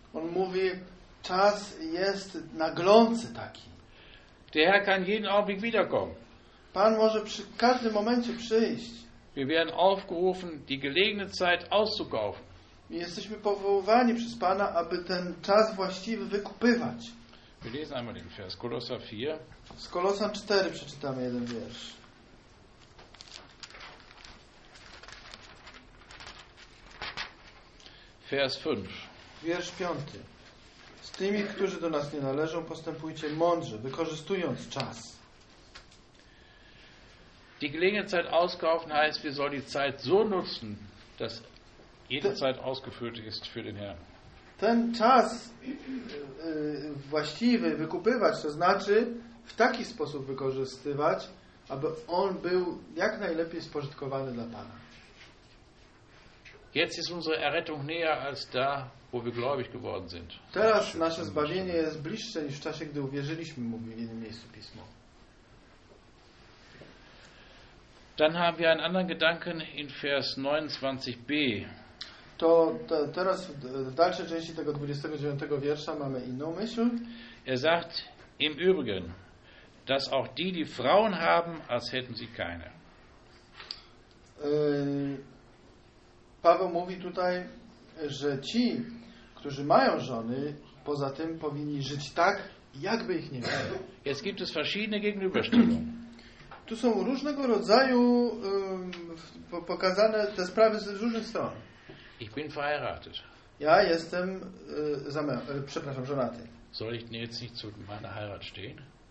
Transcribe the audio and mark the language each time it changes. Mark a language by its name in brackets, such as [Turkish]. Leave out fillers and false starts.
[Polish] On mówi, czas jest naglący taki. [German] Der Herr kann jeden Augenblick wiederkommen. [Polish] Pan może przy każdym momencie przyjść. [German] Wir werden aufgerufen, die gelegene Zeit auszukaufen. [Polish] Jesteśmy powoływani przez Pana, aby ten czas właściwy wykupywać. [German] Wir lesen einmal den Vers, Kolosser 4. [Polish] Z Kolosan 4 przeczytamy jeden wiersz. [German] Vers 5. [Polish] Wiersz 5. Z tymi, którzy do nas nie należą, postępujcie mądrze, wykorzystując czas. [German] Die gelegene Zeit auskaufen heißt, wir sollen die Zeit so nutzen, dass jede Zeit ausgefüllt ist für den Herrn. [Polish] Ten czas właściwy wykupywać, to znaczy w taki sposób wykorzystywać, aby on był jak najlepiej spożytkowany dla Pana. [German] Jetzt ist unsere Errettung näher als da, wo wir gläubig geworden sind. [Polish] Teraz nasze zbawienie jest bliższe niż w czasie, gdy uwierzyliśmy, mówi w innym miejscu Pismo. [German] Dann haben wir einen anderen Gedanken in Vers 29b. [Polish] Teraz w dalszej części tego 29 wiersza mamy inną myśl. [German] Er sagt im Übrigen, dass auch die, die Frauen haben, als hätten sie keine. [Polish] Paweł mówi tutaj, że ci, którzy mają żony, poza tym powinni żyć tak, jakby ich nie mieli. [German] Jetzt gibt es verschiedene Gegenüberstellungen. [Polish] Tu są różnego rodzaju pokazane te sprawy z różnych stron. [German] Ich bin verheiratet. [Polish] Ja jestem przepraszam, żonaty. [German] Soll ich jetzt nicht zu meiner Heirat stehen?